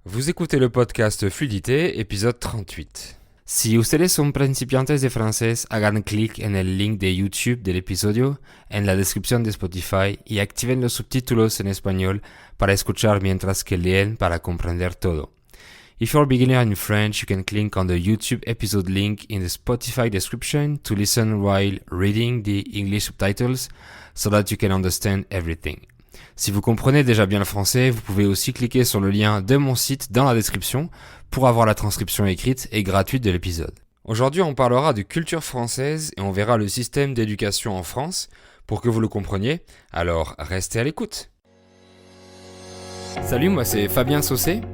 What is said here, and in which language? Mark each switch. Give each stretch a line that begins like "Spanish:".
French: Vous écoutez le podcast Fluidité, épisode 38.
Spanish: Si ustedes son principiantes de francés, hagan clic en el link de YouTube del episodio en la descripción de Spotify y activen los subtítulos en español para escuchar mientras que leen para comprender todo.
English: If you're a beginner in French, you can click on the YouTube episode link in the Spotify description to listen while reading the English subtitles so that you can understand everything.
French: Si vous comprenez déjà bien le français, vous pouvez aussi cliquer sur le lien de mon site dans la description pour avoir la transcription écrite et gratuite de l'épisode. Aujourd'hui, on parlera de culture française et on verra le système d'éducation en France pour que vous le compreniez. Alors, restez à l'écoute. Salut, moi c'est Fabien Saucé.